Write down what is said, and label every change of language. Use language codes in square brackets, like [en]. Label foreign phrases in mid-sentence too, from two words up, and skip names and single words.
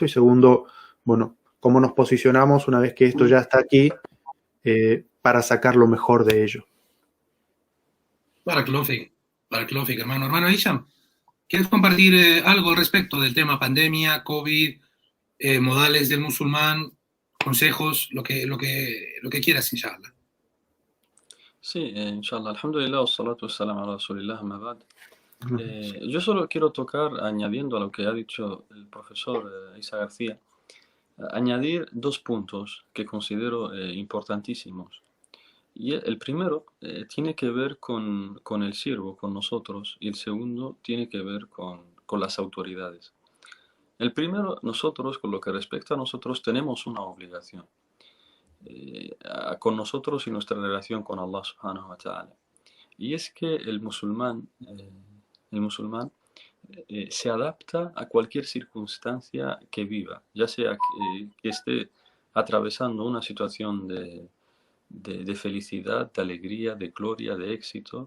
[es] Y segundo, bueno, cómo nos posicionamos una vez que esto ya está aquí para sacar lo mejor de ello. [ar] بارك الله فيك, hermano. [es] Hermano Isham, ¿quieres compartir algo al respecto del tema pandemia, COVID, modales del musulmán, consejos, lo que quieras, inshallah? Sí, inshallah. [ar] الحمد لله والصلاة والسلام على رسول الله أما بعد. [es] Yo solo quiero tocar, añadiendo a lo que ha dicho el profesor Isa García, añadir dos puntos que considero importantísimos. Y el primero tiene que ver con el siervo, con nosotros, y el segundo tiene que ver con las autoridades. El primero, nosotros, con lo que respecta a nosotros, tenemos una obligación con nosotros y nuestra relación con Allah [ar] سبحانه وتعالى. [es] Y es que el musulmán se adapta a cualquier circunstancia que viva, ya sea que esté atravesando una situación de felicidad, de alegría, de gloria, de éxito.